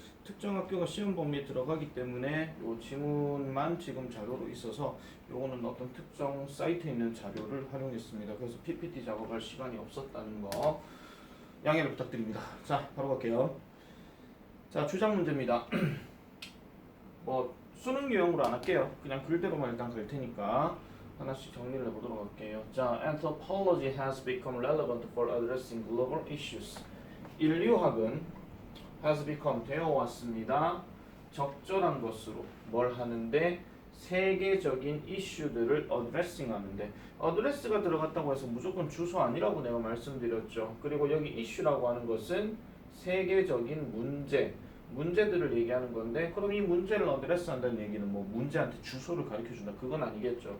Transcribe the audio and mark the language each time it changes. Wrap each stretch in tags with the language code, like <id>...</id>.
<ko>특정 학교가 시험 범위에 들어가기 때문에 요 지문만 지금 자료로 있어서 요거는 어떤 특정 사이트에 있는 자료를 활용했습니다. 그래서 PPT 작업할 시간이 없었다는 거 양해를 부탁드립니다. 자, 바로 갈게요. 자, 주장 문제입니다. 수능 유형으로 안 할게요. 그냥 글대로만 일단 갈 테니까 하나씩 정리를 해보도록 할게요.</ko> <en>자, anthropology has become relevant for addressing global issues.</en> <ko>인류학은</ko> <en>has become</en> <ko>되어왔습니다. 적절한 것으로 뭘 하는데 세계적인 이슈들을 addressing 하는데 address가 들어갔다고 해서 무조건 주소 아니라고 내가 말씀드렸죠. 그리고 여기 issue라고 하는 것은 세계적인 문제들을 얘기하는 건데 그럼 이 문제를 어드레스 한다는 얘기는 뭐 문제한테 주소를 가르쳐준다 그건 아니겠죠.</ko>